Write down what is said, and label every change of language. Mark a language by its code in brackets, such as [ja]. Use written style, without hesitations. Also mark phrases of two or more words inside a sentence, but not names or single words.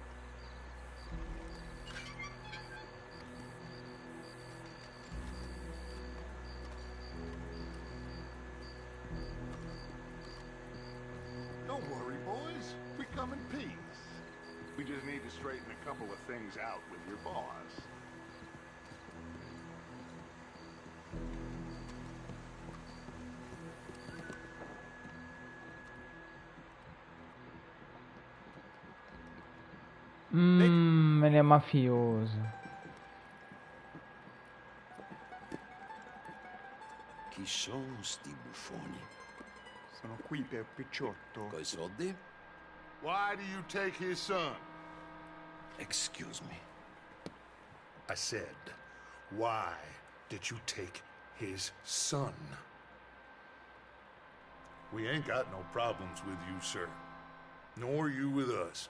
[en] Don't worry, boys. We come in peace. We just need to straighten a couple of things out with your boss. [pt] Ele é mafioso. [it] Chi sono sti buffoni? Sono qui per Picciotto. Coi soldi? [en] Why do you take his son? Excuse me. I said, why did you take his son? We ain't got no problems with you, sir. Nor you with us.